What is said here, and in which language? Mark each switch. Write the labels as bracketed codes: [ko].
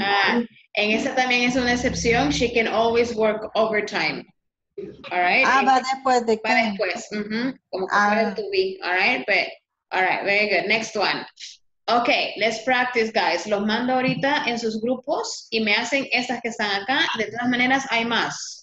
[es] Ah, en esa también es una excepción. [en] She can always work overtime. All right. [es] Va después de Va [en] can. [es] después. Como que fuera el [en] to be. All right. But, all right. Very good. Next one. Okay, let's practice, guys. [es] Los mando ahorita en sus grupos y me hacen estas que están acá. De todas maneras, hay más.